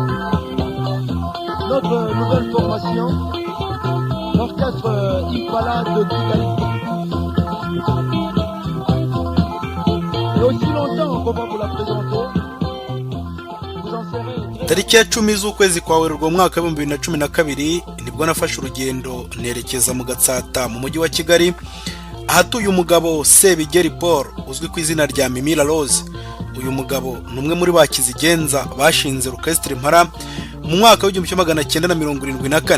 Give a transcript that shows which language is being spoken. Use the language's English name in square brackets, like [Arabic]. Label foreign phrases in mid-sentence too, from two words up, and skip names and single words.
[French] notre nouvelle formation, l'orchestre Impala de Kigali. Et aussi longtemps qu'on va vous la présenter, vous en serez... [Kinyarwanda] Tariki ya 10 z'ukwezi kwa Werurwe mu mwaka wa 2012 nibwo nafashe urugendo nerekeza mu Gatsata mu mujyi wa Kigali ahatuye umugabo Sebigeri Paul uzwi ku izina rya Mimi La Rose. Uyu mugabo numwe muri bakizigenza bashinze orchestre Impala mu mwaka wa 1974.